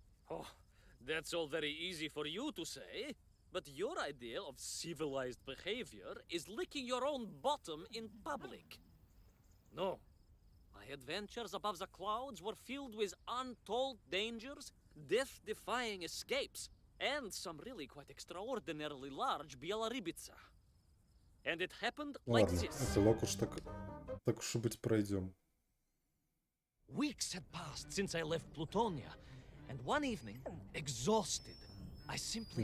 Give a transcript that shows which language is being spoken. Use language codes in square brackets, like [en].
[en] Oh, that's all very easy for you to say, but your idea of civilized behavior is licking your own bottom in public. No. My adventures above the clouds were filled with untold dangers, death-defying escapes, and some really quite extraordinarily large bielorybitsa. And it happened like [ru] Ладно, [en] this. [ru] эпилог уж так уж и быть пройдем. [en] Weeks had passed since I left Plutonia, and one evening, exhausted, I simply